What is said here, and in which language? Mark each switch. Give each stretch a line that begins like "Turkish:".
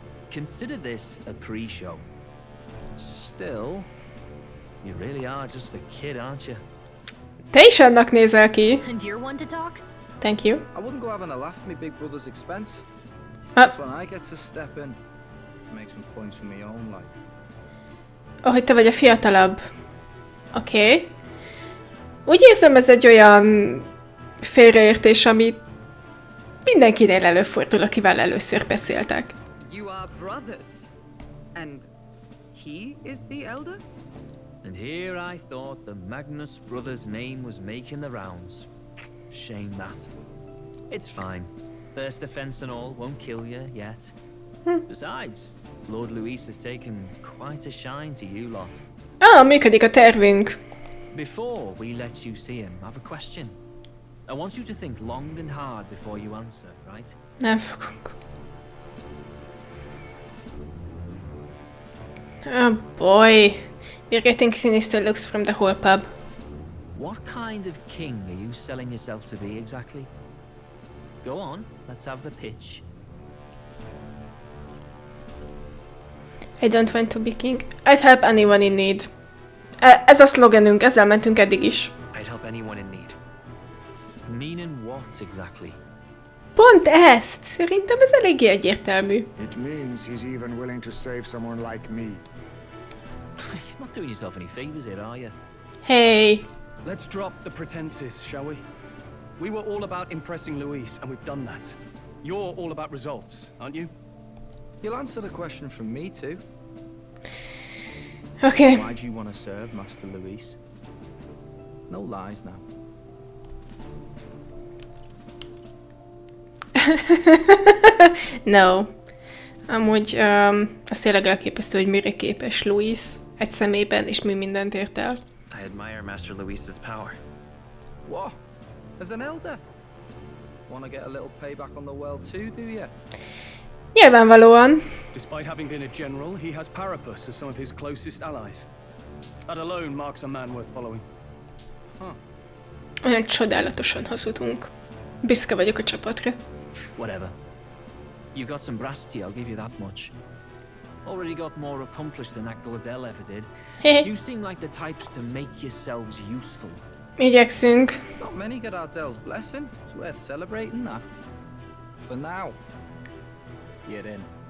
English: Consider this a pre-show. Still, you really are just a kid, aren't you?
Hungarian: Te is annak nézel ki.
English: And you're one to talk? Thank you. I wouldn't go having a laugh at my big brother's expense. That's when I get to step in. Make some points for my own life.
Hungarian: Oh, hogy te vagy a fiatalabb. Oké. Okay. Úgy érzem, ez egy olyan félreértés, ami mindenkinél előfordul, akivel először beszéltek.
English: You are brothers, and he is the elder? And here I thought the Magnus brothers' name was making the rounds. Shame that. It's fine. First offense and all won't kill you yet. Besides, Lord Louis has taken quite a shine to you lot.
Hungarian: Működik a tervünk.
English: Before we let you see him, I have a question. I want you to think long and hard before you answer, right?
Hungarian: Nem fogunk.
English: Oh boy. We're getting sinister looks from the whole pub. What kind of king are you selling yourself to be exactly? Go on, let's have the pitch. I don't want to be king. I'd help anyone in need.
Hungarian: Ez a szlogenünk, ezzel mentünk eddig is.
English: I'd help anyone in need. Meaning what exactly?
Hungarian: Pont ezt! Szerintem ez eléggé egyértelmű.
English: It means he's even willing to save someone like me. You're not doing yourself any favors here, are you? Hey! Let's drop the pretenses, shall we? We were all about impressing Louis, and we've done that. You're all about results, aren't you? You'll answer the question from me too. Okay. Why do you want to serve Master Louis? No lies now. No.
Hungarian: Amúgy az tényleg elképesztő, hogy mire képes Louis egy szemében, és mi mindent ért el.
English: I admire Master Louis's power. What? As an elder? Want to get a little payback on the world too, do you?
Hungarian: Nyilvánvalóan.
English: Despite having been a general, he has Parapus as some of his closest allies. That alone marks a man worth following.
Hungarian: Olyan csodálatosan hazudunk. Büszke vagyok a csapatra.
English: Whatever. You got some brass tea, I'll give you that much. Already got more accomplished than Adele ever did. You seem like the types to make yourselves useful.
Hungarian: Igyekszünk.
English: Not many get Adele's blessing. It's worth celebrating that. For now. You're in.